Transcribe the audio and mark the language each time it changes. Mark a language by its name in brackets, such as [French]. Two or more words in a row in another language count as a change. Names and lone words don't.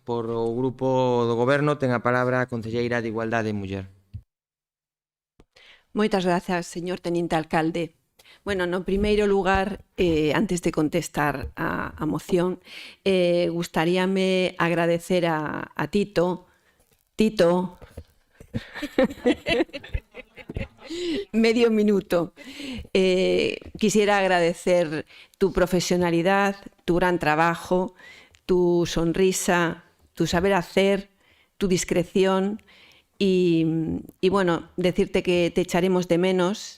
[Galician] Por o grupo do Goberno ten a palabra a concelleira de Igualdade e Muller. Moitas grazas, señor [Spanish] teniente alcalde. [Galician] Bueno, no primeiro lugar, antes de contestar a moción, gustaríame agradecer a Tito, medio minuto. [Spanish] Quisiera agradecer tu profesionalidad, tu gran trabajo, tu sonrisa, tu saber hacer, tu discreción y bueno, decirte que te echaremos de menos.